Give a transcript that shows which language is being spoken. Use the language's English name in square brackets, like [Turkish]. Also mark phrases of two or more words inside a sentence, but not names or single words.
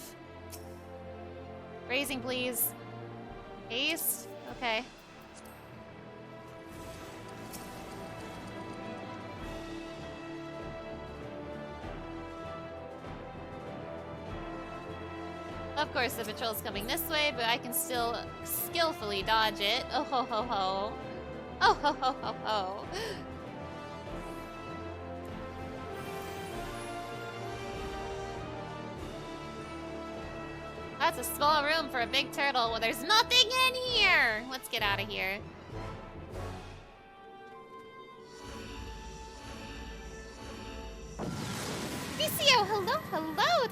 [English] Raising, please. Haste? Okay. Of course, the patrol's coming this way, but I can still skillfully dodge it. Oh ho ho ho. Oh ho ho ho ho. That's a small room for a big turtle. Well, there's nothing in here! Let's get out of here. Vicio, hello, hello!